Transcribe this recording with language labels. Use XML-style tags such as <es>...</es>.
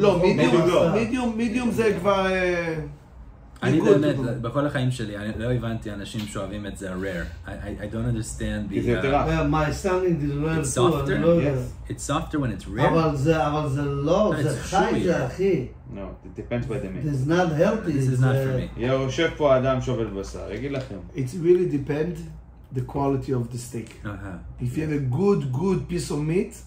<he>לא, medium זה כבר... אני באמת, בכל החיים שלי, אני לא הבנתי אנשים שאוהבים את זה rare.</he> <en>I don't understand the...</en> <he>כי זה יותר רך.</he> <en>My standing is rare It's too, softer?</en> <he>אני לא יודע.</he> <en>It's softer when it's rare?</en> <he>אבל זה לא, זה חי זה אחי.</he> <en>No, it depends by the meat. It's not healthy. This is not for me.</en> <he>יושב פה אדם שעובד בשר, יגיד לכם.</he> <en>It's really depend the quality of the steak. If you have a good piece of meat,</en>